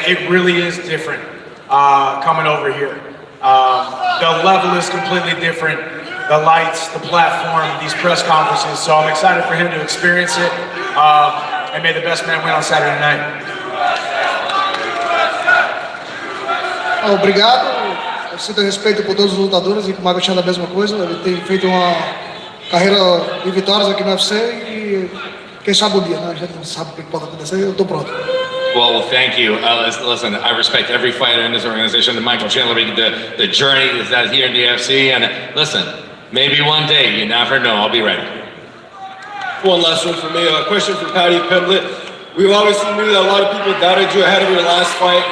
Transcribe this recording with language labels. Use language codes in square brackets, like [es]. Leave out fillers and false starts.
[en] It really is different coming over here. The level is completely different. The lights, the platform, these press conferences. So I'm excited for him to experience it. And may the best man win on Saturday night. [pt] Obrigado. Eu sinto respeito por todos os lutadores e com o Michael Chandler a mesma coisa. Ele tem feito uma carreira de vitórias aqui no UFC e quem sabe o dia, né? A gente não sabe o que pode acontecer. Eu estou pronto. [en] Well, thank you. Listen, I respect every fighter in this organization. Michael Chandler making the journey is that here in the UFC. And listen, maybe one day, you never know. I'll be ready. One last one for me. A question for Patty Pimblett. We've obviously knew that a lot of people doubted you ahead of your last fight.